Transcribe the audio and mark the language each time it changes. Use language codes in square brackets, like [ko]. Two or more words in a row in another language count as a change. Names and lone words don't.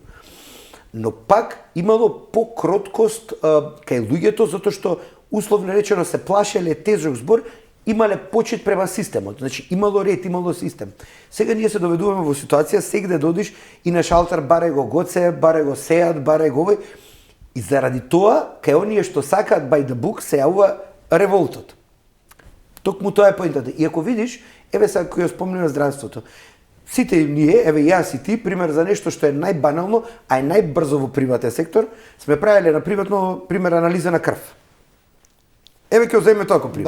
[mk] Но пак имало покроткост кај луѓето затоа што условно речено се плашеле тежок збор, имале почит према системот. Значи имало ред, имало систем. Сега ние се доведуваме во ситуација сегде додиш и на шалтер баре го гоце, баре го сеат, баре го овој. И заради тоа кај оние што сакаат [en] by the book [mk] се јавува револтот. Токму тоа е поентата. И ако видиш, еве сега кој ја спомнува здравството. Сите ние, еве јас и ти, пример за нешто што е најбанално, а е најбрзо во приватен сектор, сме правеле на приватно, пример, анализа на крв. Еве ќе земе тоа како пример.